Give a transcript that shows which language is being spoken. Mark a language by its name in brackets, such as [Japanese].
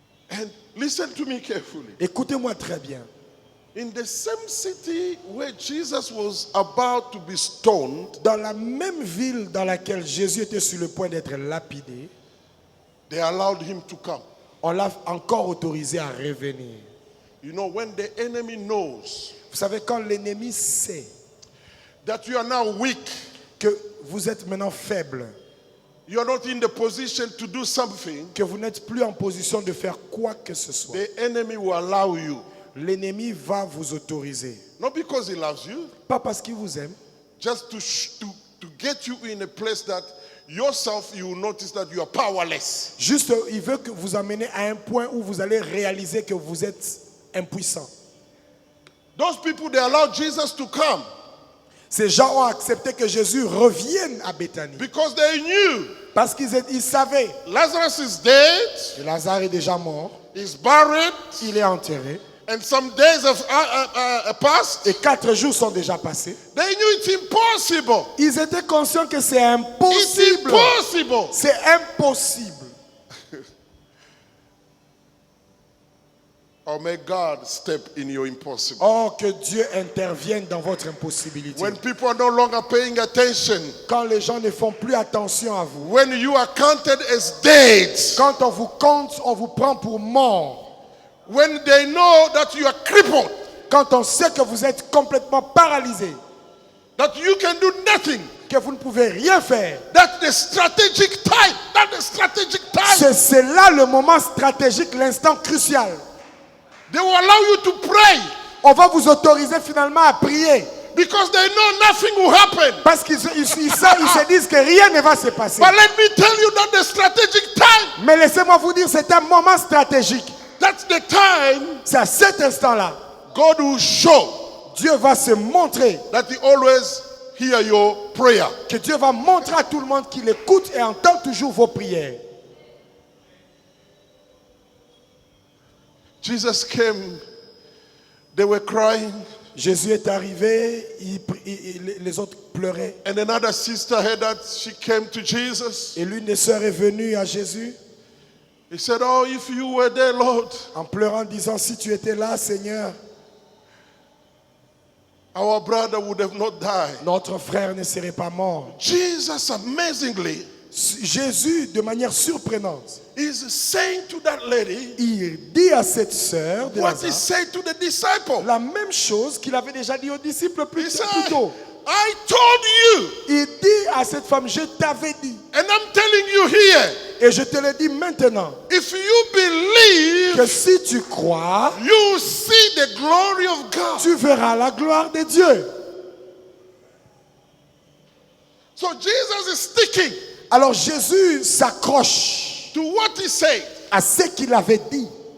[English] And listen to me carefully. [French] Écoutez-moi très bien. [English] In the same city where Jesus was about to be stoned, [French] Dans la même ville dans laquelle Jésus était sur le point d'être lapidé, [English] they allowed him to come. [French] on l'a encore autorisé à revenir. [English] You know, when the enemy knows [French] Vous savez, quand l'ennemi sait [English] that you are now weak, [French] que vous êtes maintenant faible, [English] you are not in the position to do something, [French] que vous n'êtes plus en position de faire quoi que ce soit, [English] the enemy will allow you. [French] l'ennemi va vous autoriser. [English] Not because he loves you, [French] Pas parce qu'il vous aime, [English] just to get you in a place that yourself you will notice that you are powerless. [French] juste il veut que vous ameniez à un point où vous allez réaliser que vous êtes impuissant. [English] Those people, they allowed Jesus to come [French] Ces gens ont accepté que Jésus revienne à Béthanie [English] because they knew [French] parce qu'ils savaient [English] Lazarus is dead, [French] que Lazare est déjà mort, [English] he's buried, [French] il est enterré, [English] and some days have passed. [French] et 4 jours sont déjà passés. [English] They knew it's impossible. [French] Ils étaient conscients que c'est [English] It's impossible. [French] impossible. C'est impossible. [English] Or may God step in your impossible. [French] Oh, que Dieu intervienne dans votre impossibilité. [English] When people are no longer paying attention, [French] Quand les gens ne font plus attention à vous, [English] when you are counted as dead, [French] quand on vous compte, on vous prend pour mort. [English] when they know that you are crippled, [French] Quand on sait que vous êtes complètement paralysé, [English] that you can do nothing, [French] que vous ne pouvez rien faire, [English] that's the strategic time. That's the strategic time. [French] c'est là le moment stratégique, l'instant crucial. [English] They will allow you to pray [French] On va vous autoriser finalement à prier. [English] because they know nothing will happen. [French] Parce qu'ils se disent que rien ne va se passer. [English] But let me tell you that the strategic time, [French] Mais laissez-moi vous dire, c'est un moment stratégique. [English] that's the time [French] C'est à cet instant-là, [English] God will show [French] Dieu va se montrer, [English] that He always hear your prayer. [French] que Dieu va montrer à tout le monde qu'il écoute et entend toujours vos prières. [English] Jesus came, they were crying, [French] Jésus est arrivé, les autres pleuraient. [English] and another sister heard that. She came to Jesus. [French] Et l'une des sœurs est venue à Jésus [English] He said, oh, if you were there, Lord, [French] en pleurant, disant, si tu étais là, Seigneur, [English] our brother would have not died. [French] notre frère ne serait pas mort. [English] Jesus, amazingly, [French] Jésus, de manière surprenante, [English] is saying to that lady [French] il dit à cette sœur de [English] what he [French] Lazare [English] said to the disciple. [French] la même chose qu'il avait déjà dit aux disciples [English] He [French] plus [English] said, [French] tôt. [English] I told you, [French] Il dit à cette femme, je t'avais dit, [English] and I'm telling you here, [French] et je te le dis maintenant, [English] if you believe, [French] que si tu crois, [English] you will see the glory of God. [French] tu verras la gloire de Dieu. [English] So Jesus is sticking [French] Alors Jésus s'accroche [English] to what he said, [French] à ce qu'il avait dit,